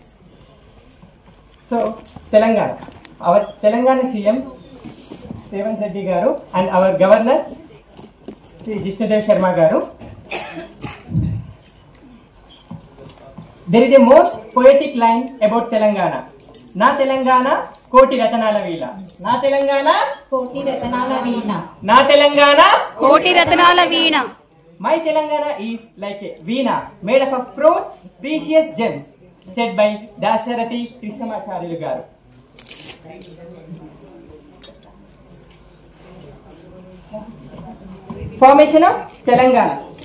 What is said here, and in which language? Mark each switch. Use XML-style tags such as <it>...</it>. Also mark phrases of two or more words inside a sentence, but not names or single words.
<en>So, Telangana, our Telangana CM Revanth Reddy Garu and our Governor Sri Jishnudev Sharma Garu. There is a most poetic line about Telangana.</en> <te>నా తెలంగాణ కోటి రతనాల వీల. నా తెలంగాణ కోటి రతనాల వీణ. నా తెలంగాణ కోటి రతనాల వీణ.</te> <en>My Telangana is like a veena made up of precious gems, said by Dasarathi Krishnamacharya Garu. Formation of Telangana.</en>